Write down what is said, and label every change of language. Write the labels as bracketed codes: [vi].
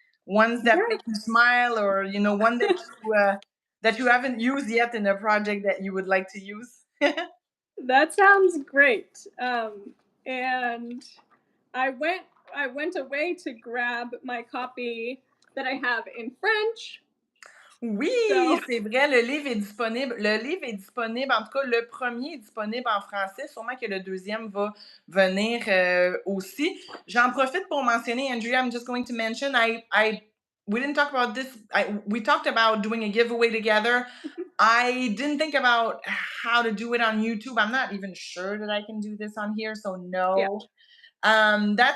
[en] Ones that make you smile, or one that you haven't used yet in a project that you would like to use? That sounds great. And I went away to grab my copy that I have in French. [fr] Oui, [en] So, [fr] c'est vrai, le livre est disponible. Le livre est disponible, en tout cas, le premier est disponible en français. Sûrement que le deuxième va venir aussi. J'en profite pour mentionner, [en] Andrea, I'm just going to mention, we didn't talk about this. We talked about doing a giveaway together. I didn't think about how to do it on YouTube. I'm not even sure that I can do this on here, so yeah. no.